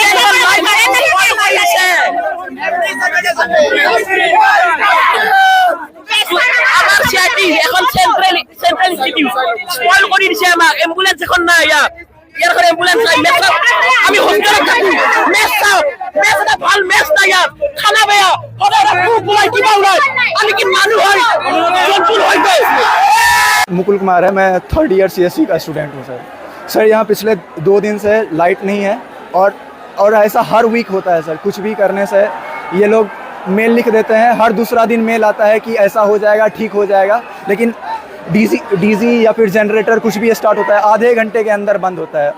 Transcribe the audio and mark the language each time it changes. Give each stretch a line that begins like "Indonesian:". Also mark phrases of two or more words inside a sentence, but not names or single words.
Assamese: CIT এখন
English: central institute spoil
Assamese: কৰি দিছে আমাক। এম্বুলেন্স এখন নাই ইয়াৰ ঘৰে এম্বুলেন্স নাই। আমি হোষ্টেলত থাকো, মেছ চাওঁ, মেছ এটা ভাল মেছ নাই ইয়াত, খানা বেয়া, সদায় খুব ওলাই কিবা ওলাই। আমি কি মানুহ হয় জন্তু হৈ গৈ।
Hindi: मुकुल कुमार है, मैं
English: 3rd year CSE
Hindi: का स्टूडेंट हूँ सर। यहाँ पिछले 2 दिन से लाइट नहीं है और ऐसा हर वीक होता है सर। कुछ भी करने से ये लोग मेल लिख देते हैं, हर दूसरा दिन मेल आता है कि ऐसा हो जाएगा, ठीक हो जाएगा, लेकिन डीजी या फिर जनरेटर कुछ भी स्टार्ट होता है आधे घंटे के अंदर बंद होता है।